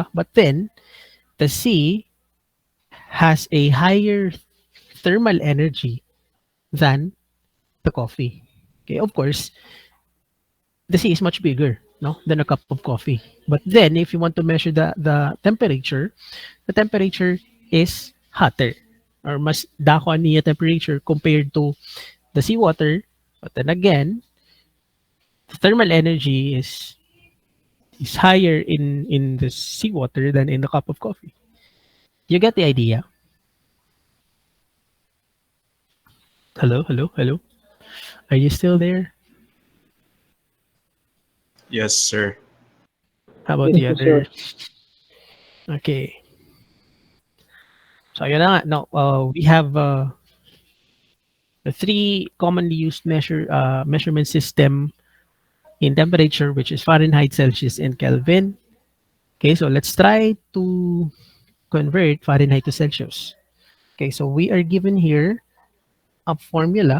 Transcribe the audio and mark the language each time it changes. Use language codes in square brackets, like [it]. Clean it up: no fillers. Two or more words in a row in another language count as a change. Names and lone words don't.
[en] But then the sea has a higher thermal energy than the coffee. Okay, of course, the sea is much bigger, no, than a cup of coffee. But then if you want to measure the temperature is hotter or [ceb] mas dako niya [en] temperature compared to the seawater. But then again, the thermal energy is higher in the seawater than in the cup of coffee. You get the idea? Hello, hello, hello. Are you still there? Yes, sir. How about Yes the po, sir. others? Okay. So [tl] yun na nga. [en] No, we have the three commonly used measurement system in temperature, which is Fahrenheit, Celsius, and Kelvin. Okay, so let's try to convert Fahrenheit to Celsius. Okay, so we are given here a formula.